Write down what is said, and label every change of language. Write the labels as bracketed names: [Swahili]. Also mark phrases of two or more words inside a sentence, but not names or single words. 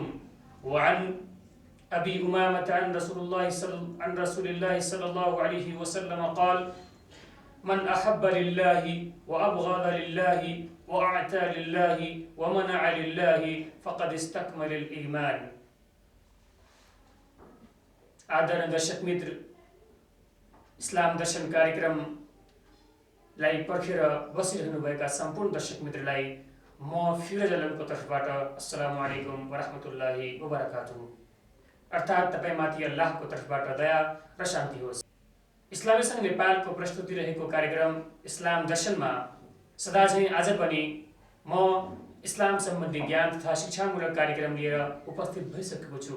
[Arabic] وعن أبي أمامة عن رسول الله صلى الله عليه وسلم قال من أحب لله وأبغض لله وأعطى لله ومنع لله فقد استكمل الإيمان. [Nepali] आदरणीय दर्शक मित्र, इस्लाम दर्शन कार्यक्रम लाई पर्खेर बसिरहनुभएका सम्पूर्ण दर्शक मित्रलाई म फिरोज आलमको तर्फबाट [Arabic] السلام عليكم ورحمة الله وبركاته [Nepali] अर्थात् तपाईमाथि अल्लाहको तर्फबाट दया र शान्ति होस्। इस्लामी सङ्घ नेपालको प्रस्तुति रहेको कार्यक्रम इस्लाम दर्शनमा सदाझै आज पनि म इस्लाम सम्बन्धी ज्ञान तथा शिक्षामूलक कार्यक्रम लिएर उपस्थित भइसकेको छु।